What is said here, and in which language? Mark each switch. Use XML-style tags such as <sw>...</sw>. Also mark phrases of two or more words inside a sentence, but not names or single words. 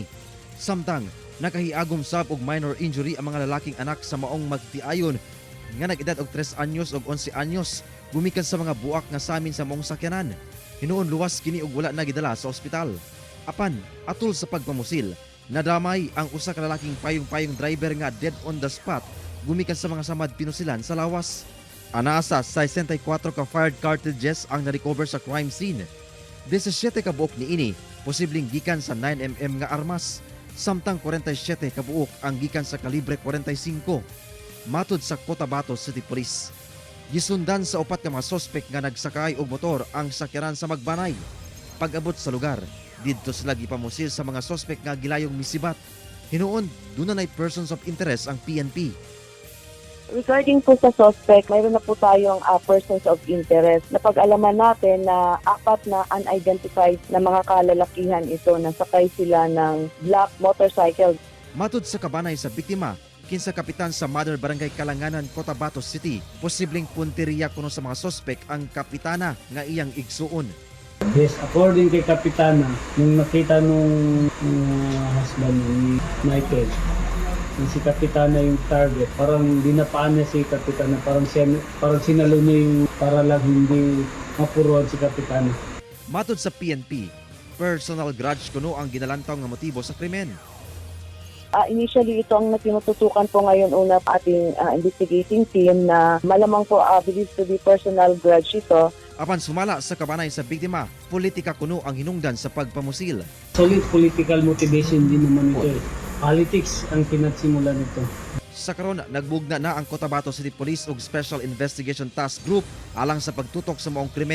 <ceb>Samtang nakahiagom sab og</ceb> <en>minor injury</en> <ceb>ang mga lalaking anak sa maong magtiayon nga nag-edad og 3 anyos og 11 anyos gumikan sa mga buak nga samin sa maong sakyanan. Hinuon luwas kini og wala na gidala sa ospital. Apan atol sa pagpamusil, nadamay ang usa ka lalaking payong-payong driver nga</ceb> <en>dead on the spot</en> <ceb>gumikan sa mga samad pinusilan sa lawas. Anaasa 64 ka</ceb> <en>fired cartridges</en> <ceb>ang na-recover sa</ceb> <en>crime scene.</en> <ceb>17 ka buok niini posibleng gikan sa 9mm nga armas, samtang 47 ka buok ang gikan sa kalibre 45. Matod sa Cotabato City Police, gisundan sa upat ka mga sospek nga nagsakay og motor ang sakyanan sa Magbanay. Pag-abot sa lugar, didto sila gipamusil sa mga sospek nga gilayong misibat. Hinuon dunay</ceb> <en>persons of interest</en> <ceb>ang PNP.</ceb> <tl>Regarding po sa suspect, mayroon na po tayong</tl> <en>persons of interest.</en> <tl>Napag-alaman natin na 4 na unidentified na mga kalalakihan ito na sakay sila ng</tl> <en>black motorcycle.</en> <ceb>Matod sa kabanay sa biktima, kinsa kapitan sa Mother Barangay Kalanganan, Cotabato City, posibleng punteriya kuno sa mga sospek ang kapitana nga iyang igsuon.</ceb> <en>Yes, according</en> <tl>kay Kapitana, nung nakita nung husband ni Michael, yung si Kapitana yung target, parang dinapaan niya si Kapitana, parang sinalo niya yung para lang hindi mapuruan si Kapitana.</tl> <ceb>Matod sa PNP,</ceb> <en>personal grudge</en> <ceb>kuno ang ginalantaw nga motibo sa krimen.</ceb> <tl>Initially, ito ang tinututukan po ngayon una pa ating investigating team na malamang po</tl> <en>believed to be personal grudge</en> <tl>ito.</tl> <ceb>Apan sumala sa kabanay sa biktima, politika kuno ang hinungdan sa pagpamusil.</ceb> <en>Solid political motivation</en> <tl>din naman ito. Politics ang pinagsimulan nito.</tl> <ceb>Sa karon, nagbugna na ang Cotabato City Police ug Special Investigation Task Group alang sa pagtutok sa maong krimen.</ceb>